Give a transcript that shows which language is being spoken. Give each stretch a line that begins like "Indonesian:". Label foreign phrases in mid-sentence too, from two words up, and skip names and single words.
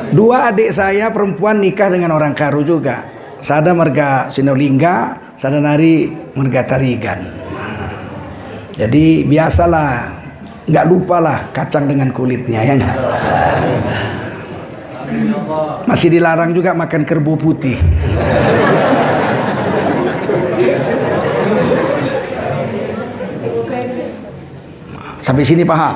Indonesian: Dua adik saya perempuan nikah dengan orang Karo juga.
Batak Karo: Sada marga Sinolingga, sada nari marga Tarigan.
Indonesian: Jadi biasalah, nggak lupalah kacang dengan kulitnya, ya nggak? Masih dilarang juga makan kerbau putih. Sampai sini paham?